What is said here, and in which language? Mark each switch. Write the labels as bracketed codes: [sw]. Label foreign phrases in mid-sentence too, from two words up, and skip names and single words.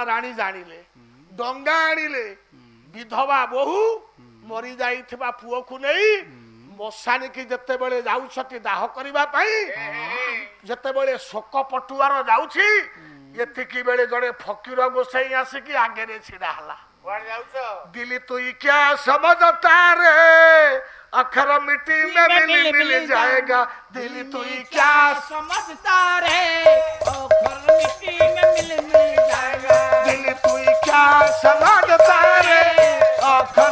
[or] ରାଣୀ ଜାଣିଲେ ଡଙ୍ଗା ଆଣିଲେ ବିଧବା ବୋହୂ ମରି ଯାଇଥିବା ପୁଅକୁ ନେଇ ମଶାଣିକି ଯେତେବେଳେ ଯାଉଛନ୍ତି ଦାହ କରିବା ପାଇଁ ଯେତେବେଳେ ଶୋକ ପଟୁଆର ଯାଉଛି ଏତିକି ବେଳେ ଜଣେ ଫକୀର ଗୋସାଇ ଆସିକି ଆଗରେ ଛିଡା ହେଲା [hi] दिली तू क्या समझता रे अखर मिट्टी में मिल जाएगा दिली तू क्या समझता रे अखर मिट्टी में मिल जाएगा दिली तू क्या समझता रे अखर